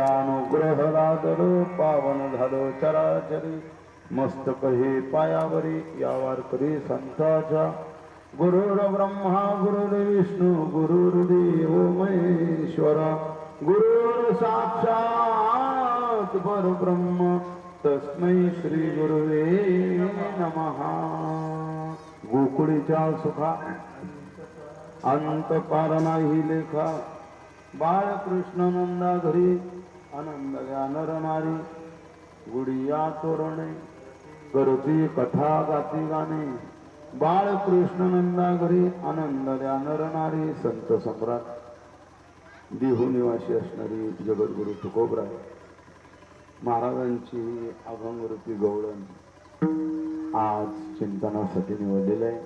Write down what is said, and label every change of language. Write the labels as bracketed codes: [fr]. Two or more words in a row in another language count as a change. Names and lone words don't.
[mr] अनुग्रह लादलो पावन झालो चराचरी मस्तक हे पायावरी या वारकरी संताच्या [sa] गुरुर ब्रह्मा गुरुर विष्णू गुरुर्देव महेश्वर गुरुर साक्षात परब्रह्म तस्मै श्री गुरुवे नमः [mr] गोकुळीच्या सुखा अंत पार नाही लेखा बाळकृष्ण नंदा घरी आनंद नरनारी गुडिया तोरणे करती कथा गाती गाणे बाळकृष्ण नंदा घरी आनंद नरनारी संत सम्राट देहू निवासी असणारी जगद्गुरु तुकोबराय महाराजांची अभंगरूपी गवळण आज चिंतनासाठी निवडलेलं आहे.